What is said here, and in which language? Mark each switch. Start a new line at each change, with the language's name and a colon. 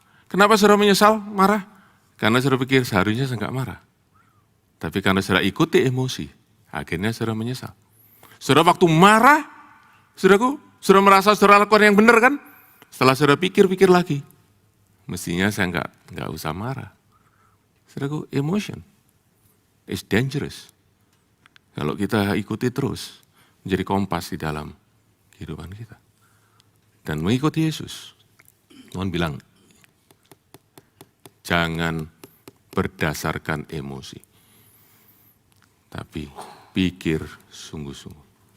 Indonesian: Kenapa saudara menyesal, marah? Karena saudara pikir seharusnya saya enggak marah. Tapi karena saudara ikuti emosi, akhirnya saudara menyesal. Saudara waktu marah, saudaraku, saudara merasa saudara lakukan yang benar kan? Setelah saudara pikir-pikir lagi, mestinya saya enggak usah marah. Saudaraku,
English: emotion is dangerous.
Indonesian: Kalau kita ikuti terus, menjadi kompas di dalam kehidupan kita. Dan mengikuti Yesus, Tuhan bilang, jangan berdasarkan emosi, tapi pikir sungguh-sungguh.